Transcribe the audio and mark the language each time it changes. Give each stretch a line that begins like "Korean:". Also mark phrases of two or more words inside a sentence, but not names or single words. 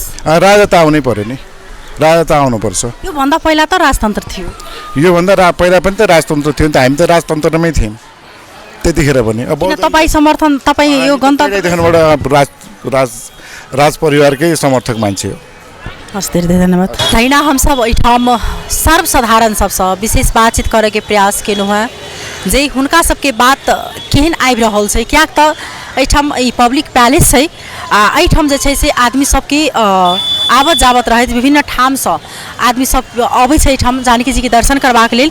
Nepali: राजा त आउनै पर्यो नि, राजा त आउनुपर्छ। योभन्दा पहिला त राजतन्त्र थियो। योभन्दा पहिला पनि त राजतन्त्र थियो नि त, हामी त राजतन्त्रमै थियौँ त्यतिखेर पनि। अब तपाईँ समर्थन, तपाईँ यो गन्तव्यदेखिबाट राज परिवारकै समर्थक मान्छे हो। हस्, धेरै धेरै धन्यवाद।
Maithili: तहिना हम सब एहिठाम सर्वसाधारण सबसँ विशेष बातचीत करैके प्रयास केलहुँ हैं जे हुनका सबके बात केहन आबि रहल छै। कियाक तऽ एहिठाम ई
English: public palace
Maithili: छै आ एहिठाम जे छै से आदमी सबके आबत जाबत रहैत विभिन्न ठामसँ आदमी सब अबै छै एहिठाम जानकी जी के दर्शन करबाक लेल।